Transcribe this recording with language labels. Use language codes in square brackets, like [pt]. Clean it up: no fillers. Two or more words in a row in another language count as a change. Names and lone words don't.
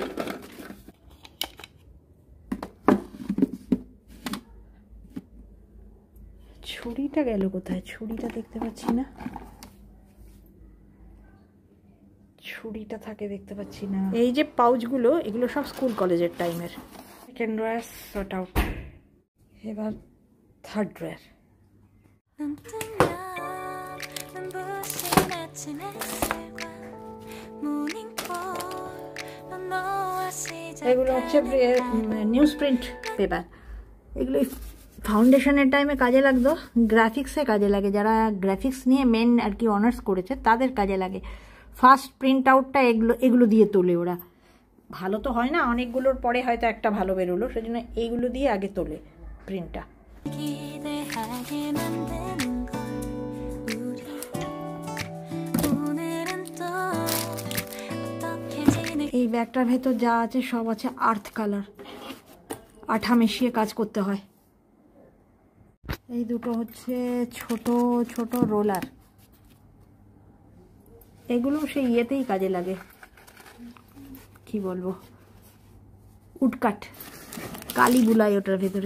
[bn] ছুরিটা গেল কোথায়? ছুরিটা দেখতে পাচ্ছি না, ছুরিটা থাকে দেখতে পাচ্ছি না। এই যে পাউচগুলো, এগুলো সব [en] school college [bn] টাইমের। [en] second drawer sort out. এবার third drawer. [ko] 눈 뜨면 눈부신 아침 햇살과 모닝콜 또 너와 [bn] এগুলো হচ্ছে [ko] 시작하는 [en] news print paper. [bn] এগুলো [en] foundation time [bn] কাজে লাগতো, গ্রাফিক্সে কাজে লাগে। যারা গ্রাফিক্স নিয়ে মেন আর কি অনার্স করেছে তাদের কাজে লাগে। [en] first print out [bn] এগুলো দিয়ে তোলে ওরা। ভালো তো হয় না, অনেকগুলোর পরে হয়তো একটা ভালো বেরোলো, সেজন্য এইগুলো দিয়ে আগে তোলে প্রিন্টটা। [ko] 기대하게 만드는 걸 우리 오늘은 또 어떻게 지내 [bn] এই ব্যাগটার ভেতর যা আছে সব আছে [en] earth colour, [bn] আঠা মিশিয়ে কাজ করতে হয়। এই দুটো হচ্ছে ছোট ছোট রোলার, এগুলো সেই ইয়েতেই কাজে লাগে, কি বলবো, উডকাট, কালি বুলাই ওটার ভেতরে।